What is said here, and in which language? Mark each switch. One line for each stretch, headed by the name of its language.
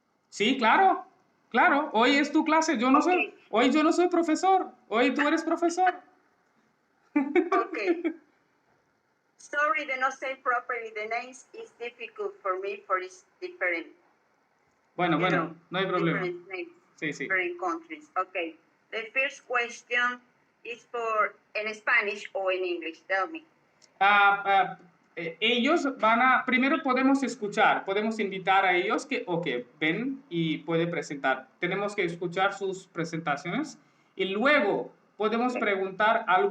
Spanish: Sí, claro, hoy es tu clase, hoy yo no soy profesor, hoy tú eres profesor. Okay.
English: Sorry to not say properly the names is difficult for me, for it's different.
Spanish: Bueno, no hay problema.
English: Different names,
Spanish: Sí.
English: different countries. Okay. The first question is for in Spanish or in English. Tell me.
Spanish: Ellos primero podemos escuchar, podemos invitar a ellos que, ven y puede presentar. Tenemos que escuchar sus presentaciones y luego podemos preguntar